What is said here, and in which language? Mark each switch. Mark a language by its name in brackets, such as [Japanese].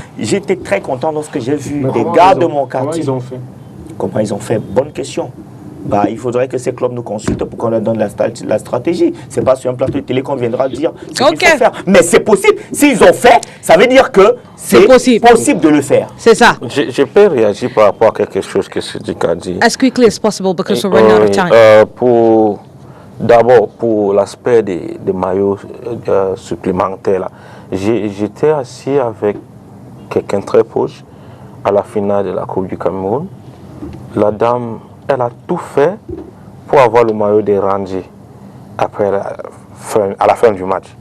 [French] J'étais très content lorsque j'ai vu des gars de mon quartier. Comment ils ont fait? Bonne question. Il faudrait que ces clubs nous consultent pour qu'on leur donne la stratégie. Ce n'est pas sur un plateau de télé qu'on viendra dire ce qu'il faut faire. Mais c'est possible. S'ils ont fait, ça veut dire que c'est possible de le faire. C'est ça. Je peux réagir par rapport à quelque chose que Sidika a dit. [English] As quickly as possible because we're running out of time. [French] D'abord, pour l'aspect des maillots supplémentaires, là, j'étais assis avec quelqu'un très proche à la finale de la Coupe du Cameroun. La dame, elle a tout fait pour avoir le maillot des Rangers à la fin du match.